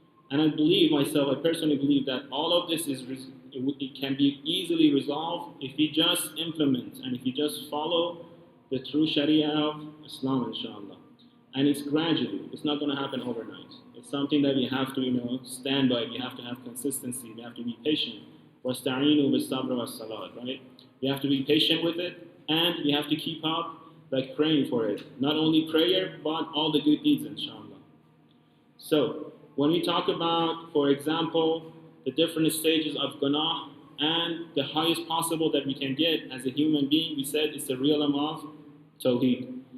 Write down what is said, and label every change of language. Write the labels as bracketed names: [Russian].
[English] And I personally believe that all of this it can be easily resolved if we just implement and if we just follow the true Sharia of Islam, inshallah. And it's gradually, it's not going to happen overnight. It's something that we have to stand by, we have to have consistency, we have to be patient. [Arabic] وَاسْتَعِينُوا بِالصَّبْرِ وَالصَّلَاةِ, right? [English] We have to be patient with it, and we have to keep up praying for it. Not only prayer, but all the good deeds, inshallah. So, when we talk about, for example, the different stages of gunaah and the highest possible that we can get as a human being, we said it's the realm of Tawheed.